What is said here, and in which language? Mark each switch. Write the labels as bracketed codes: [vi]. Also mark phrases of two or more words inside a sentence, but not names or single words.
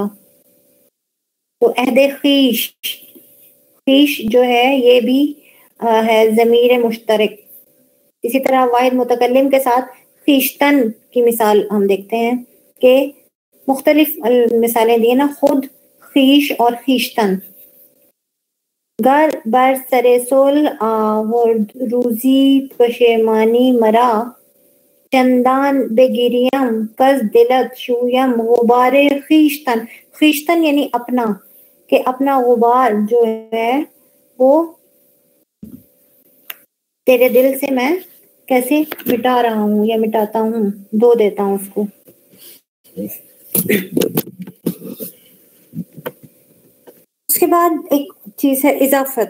[ur] تو عہد خیش، خیش جو ہے یہ بھی ہے ضمیر مشترک. اسی طرح واحد متکلم کے ساتھ خیشتن کی مثال ہم دیکھتے ہیں کہ مختلف مثالیں دی نا، خود، خیش اور خیشتن. [fa] گر بر سر صلح آورد روزی پشیمانی مرا، چندان بگیریم کز دلت شویم غبار خیشتن. [ur] خیشتن یعنی اپنا، کہ اپنا غبار جو ہے وہ تیرے دل سے میں کیسے مٹا رہا ہوں یا مٹاتا ہوں، دھو دیتا ہوں اس کو. اس کے بعد ایک چیز ہے اضافت.